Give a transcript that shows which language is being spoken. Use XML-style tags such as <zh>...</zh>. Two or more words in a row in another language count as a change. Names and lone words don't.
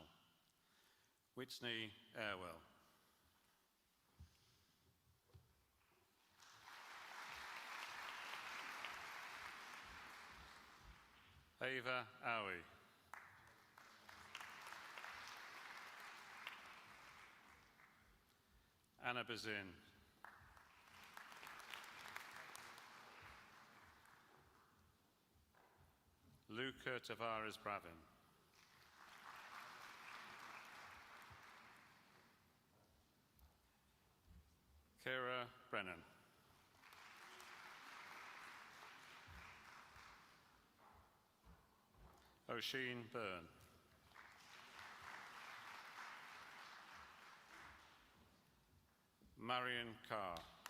<en>Whitney Airwell. Ava Owie. Anna Bazin. Luca Tavares Bravin. Kira Brennan. Oisin Byrne. Marion Carr.</en>